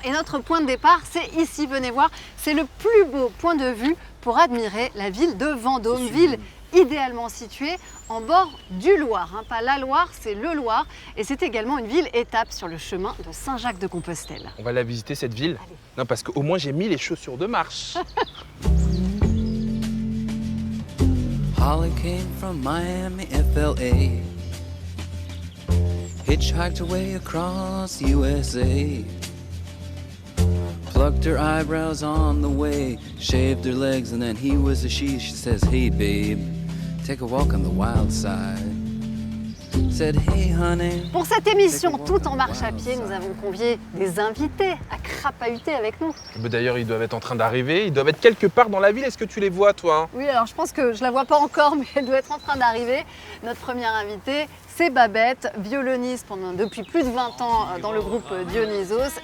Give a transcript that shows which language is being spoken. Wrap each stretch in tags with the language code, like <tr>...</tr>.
<fr>Et notre point de départ, c'est ici, venez voir. C'est le plus beau point de vue pour admirer la ville de Vendôme. Ville idéalement située en bord du Loir. Pas la Loire, c'est le Loir. Et c'est également une ville étape sur le chemin de Saint-Jacques-de-Compostelle. On va la visiter, cette ville. Allez. Non, parce qu'au moins, j'ai mis les chaussures de marche.</fr> <en>Holly came from Miami, FLA. Hitchhiked away across USA. Plucked her eyebrows on the way. Shaved her legs and then he was a she. She says, hey babe, take a walk on the wild side. Said, hey honey.</en> <fr>Pour cette émission tout en marche à pied, nous avons convié des invités à crapahuter avec nous. D'ailleurs, ils doivent être en train d'arriver. Ils doivent être quelque part dans la ville. Est-ce que tu les vois, toi? Oui, alors je pense que je la vois pas encore, mais elle doit être en train d'arriver. Notre première invitée, c'est Babette, violoniste depuis plus de 20 ans dans le groupe Dionysos.</fr>